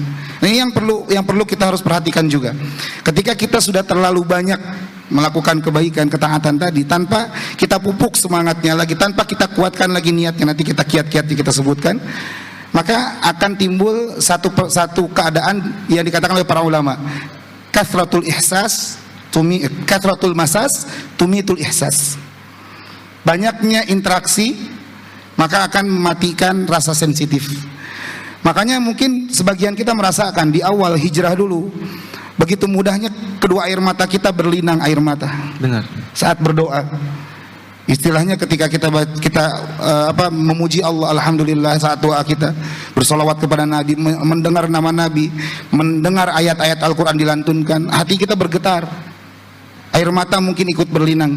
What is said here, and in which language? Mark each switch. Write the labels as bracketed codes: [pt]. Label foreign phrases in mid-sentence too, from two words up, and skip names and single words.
[id] Nah, ini yang perlu kita harus perhatikan juga. Ketika kita sudah terlalu banyak melakukan kebaikan, ketaatan tadi, tanpa kita pupuk semangatnya lagi, tanpa kita kuatkan lagi niatnya, nanti kita kiat-kiat yang kita sebutkan, maka akan timbul satu keadaan yang dikatakan oleh para ulama, [ar] كثرة المساس تميت الإحساس. [id] Banyaknya interaksi maka akan mematikan rasa sensitif. Makanya mungkin sebagian kita merasakan di awal hijrah dulu, begitu mudahnya kedua air mata kita berlinang air mata. Benar. Saat berdoa. Istilahnya ketika kita memuji Allah, alhamdulillah, saat doa kita bersolawat kepada Nabi, mendengar nama Nabi, mendengar ayat-ayat Al-Quran dilantunkan, hati kita bergetar, air mata mungkin ikut berlinang.